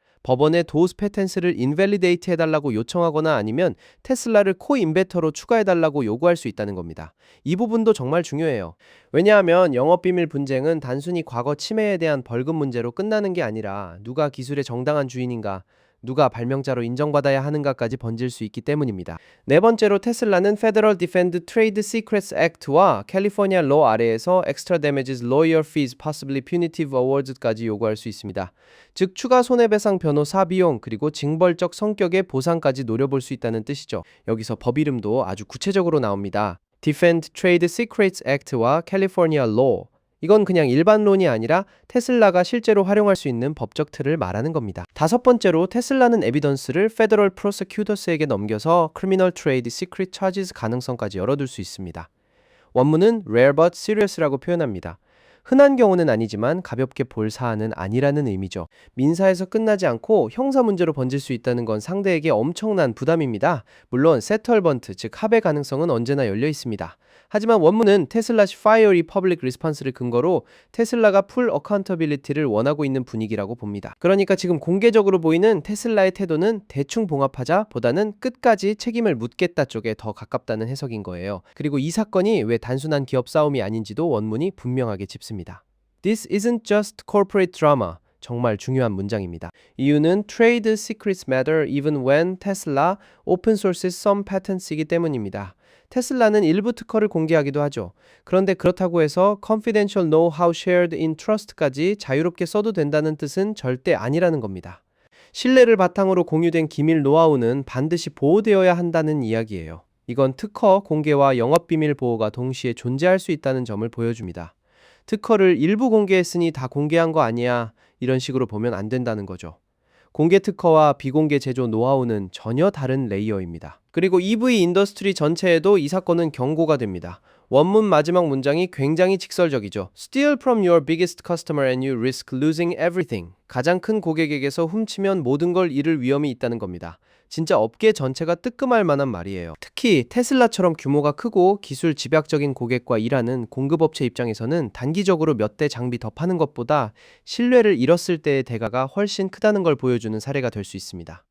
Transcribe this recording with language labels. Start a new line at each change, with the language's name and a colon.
Korean: 법원에 도스 패텐스를 인밸리데이트 해달라고 요청하거나 아니면 테슬라를 코인베터로 추가해달라고 요구할 수 있다는 겁니다. 이 부분도 정말 중요해요. 왜냐하면 영업비밀 분쟁은 단순히 과거 침해에 대한 벌금 문제로 끝나는 게 아니라 누가 기술의 정당한 주인인가, 누가 발명자로 인정받아야 하는가까지 번질 수 있기 때문입니다. 네 번째로 테슬라는 Federal Defend Trade Secrets Act와 캘리포니아 로 아래에서
English: Extra Damages Lawyer Fees Possibly Punitive Awards
Korean: 까지 요구할 수 있습니다. 즉 추가 손해배상 변호사 비용 그리고 징벌적 성격의 보상까지 노려볼 수 있다는 뜻이죠. 여기서 법 이름도 아주 구체적으로 나옵니다. Defend Trade Secrets Act와 California Law. 이건 그냥 일반론이 아니라 테슬라가 실제로 활용할 수 있는 법적 틀을 말하는 겁니다. 다섯 번째로 테슬라는 에비던스를 페더럴 프로세큐터스에게 넘겨서 크리미널 트레이드 시크릿 차지스 가능성까지 열어둘 수 있습니다. 원문은
English: rare but serious
Korean: 라고 표현합니다. 흔한 경우는 아니지만 가볍게 볼 사안은 아니라는 의미죠. 민사에서 끝나지 않고 형사 문제로 번질 수 있다는 건 상대에게 엄청난 부담입니다. 물론 세털번트, 즉 합의 가능성은 언제나 열려 있습니다. 하지만 원문은 테슬라시
English: fiery public response
Korean: 를 근거로 테슬라가 풀 어카운터빌리티를 원하고 있는 분위기라고 봅니다. 그러니까 지금 공개적으로 보이는 테슬라의 태도는 대충 봉합하자 보다는 끝까지 책임을 묻겠다 쪽에 더 가깝다는 해석인 거예요. 그리고 이 사건이 왜 단순한 기업 싸움이 아닌지도 원문이 분명하게 짚습니다.
English: This isn't just corporate drama.
Korean: 정말 중요한 문장입니다. 이유는
English: Trade secrets matter even when Tesla open sources some patents
Korean: 이기 때문입니다. 테슬라는 일부 특허를 공개하기도 하죠. 그런데 그렇다고 해서
English: confidential know-how shared in trust
Korean: 까지 자유롭게 써도 된다는 뜻은 절대 아니라는 겁니다. 신뢰를 바탕으로 공유된 기밀 노하우는 반드시 보호되어야 한다는 이야기예요. 이건 특허 공개와 영업비밀 보호가 동시에 존재할 수 있다는 점을 보여줍니다. 특허를 일부 공개했으니 다 공개한 거 아니야, 이런 식으로 보면 안 된다는 거죠. 공개 특허와 비공개 제조 노하우는 전혀 다른 레이어입니다. 그리고 EV 인더스트리 전체에도 이 사건은 경고가 됩니다. 원문 마지막 문장이 굉장히 직설적이죠.
English: Steal from your biggest customer and you risk losing everything.
Korean: 가장 큰 고객에게서 훔치면 모든 걸 잃을 위험이 있다는 겁니다. 진짜 업계 전체가 뜨끔할 만한 말이에요. 특히 테슬라처럼 규모가 크고 기술 집약적인 고객과 일하는 공급업체 입장에서는 단기적으로 몇 대 장비 더 파는 것보다 신뢰를 잃었을 때의 대가가 훨씬 크다는 걸 보여주는 사례가 될 수 있습니다.